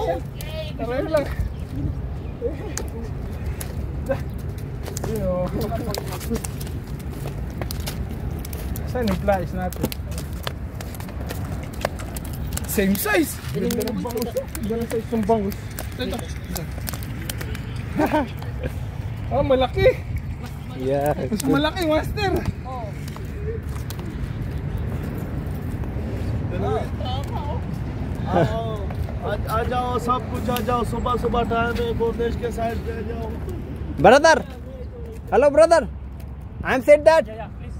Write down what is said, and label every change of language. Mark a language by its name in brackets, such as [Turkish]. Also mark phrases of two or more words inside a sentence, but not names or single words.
[Filipino] Taray lang. Saan yung flies natin? [English] Same size! [Filipino] Ganda ng bangus. Ganda ng size ng bangus. Oh, malaki! [English] Yeah. [Filipino] Mas malaki, master! [Hindi] आ जाओ सब कुछ आ जाओ सुबह सुबह टाइम है बोर्डेज के साइड पे आ जाओ [English] Brother. Hello, brother. I'm said that. Yeah, please.